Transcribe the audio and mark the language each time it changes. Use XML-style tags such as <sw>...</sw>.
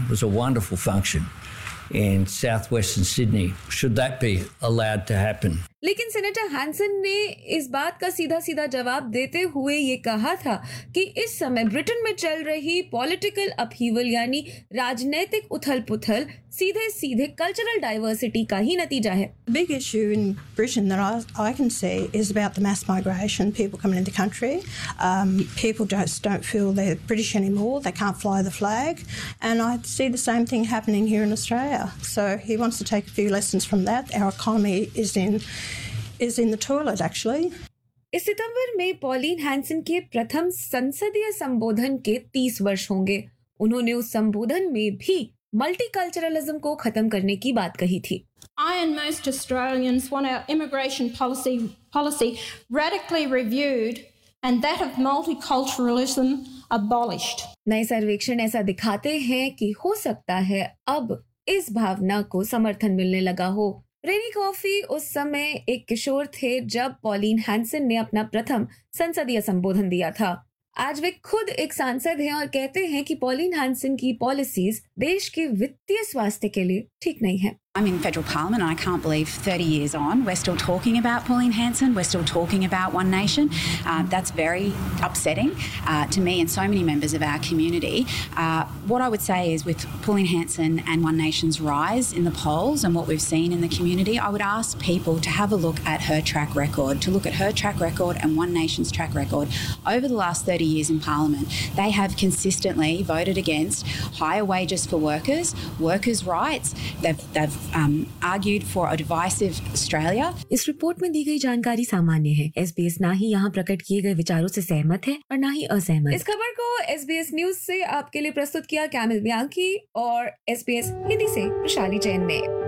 <en>It was a wonderful function in southwestern Sydney. Should that be allowed to happen?</en> <hi>लेकिन senator Hansen ने इस बात का सीधा सीधा जवाब देते हुए ये कहा था कि इस समय ब्रिटेन में चल रही पॉलिटिकल अपहीवल यानी राजनीतिक उथल पुथल सीधे सीधे कल्चरल डाइवर्सिटी का ही नतीजा है.</hi> <en>Big issue in Britain that I can say is about the mass migration people coming in the country. People don't feel they British anymore, they can't fly the flag, and I see the same thing happening here in Australia. So he wants to take a few lessons from that. Our economy is in the toilet actually.</en> <hi>इस सितंबर में pollen Hansen के प्रथम संसदीय संबोधन के 30 वर्ष होंगे. उन्होंने उस संबोधन में भी मल्टीकल्चरलिज्म को खत्म करने की बात कही थी.</hi> <en>I and most Australians want our immigration policy radically reviewed and that of multiculturalism abolished.</en> <hi>नए सर्वेक्षण ऐसा दिखाते हैं कि हो सकता है अब इस भावना को समर्थन मिलने लगा हो. रेनी कॉफी उस समय एक किशोर थे जब पॉलिन हैंसन ने अपना प्रथम संसदीय संबोधन दिया था. आज वे खुद एक सांसद हैं और कहते हैं कि पॉलिन हैंसन की पॉलिसीज देश के वित्तीय स्वास्थ्य के लिए ठीक नहीं है.</hi> <en>I'm in federal parliament. I can't believe 30 years on, we're still talking about Pauline Hanson. We're still talking about One Nation. That's very upsetting to me and so many members of our community. What I would say is with Pauline Hanson and One Nation's rise in the polls and what we've seen in the community, I would ask people to have a look at her track record, to look at her track record and One Nation's track record. Over the last 30 years in parliament, they have consistently voted against higher wages for workers, workers' rights.</en> <hi>इस report में दी गई जानकारी सामान्य है. SBS ना ही यहाँ प्रकट किए गए विचारों से सहमत है और ना ही असहमत. इस खबर को SBS न्यूज से आपके लिए प्रस्तुत किया कैमिल बियांकी और SBS हिंदी से विशाली जैन ने.</hi>